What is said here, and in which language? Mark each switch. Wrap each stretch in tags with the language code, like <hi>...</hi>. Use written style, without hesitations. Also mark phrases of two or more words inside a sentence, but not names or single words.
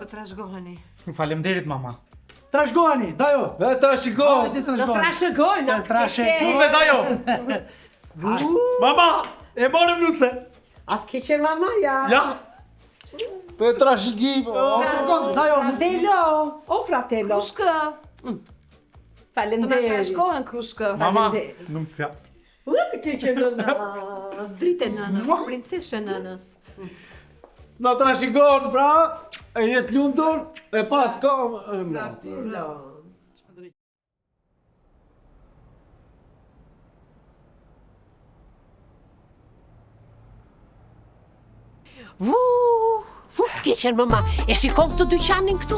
<sq>Të trashgoheni. Faleminderit mama. Të rëshgojni, dajo. Trashgojni. Do trashgojnë. Nuse dajo. Mama, e morëm nuse. A ke qenë mamaja? Ja. Për trashgim. Sekund, dajo.</sq> <it>Fratello, o fratello.</it> <sq>Krushkë. Faleminderit. Trashgohen krushkë. Mama, nusja. Të ke qenë nëna. Drite nënës, princeshe nënës. Na trashëgon pra, e jetë lundur, e pas kam. Të keqen mama, e shikon këtë dyqanin këtu.</sq>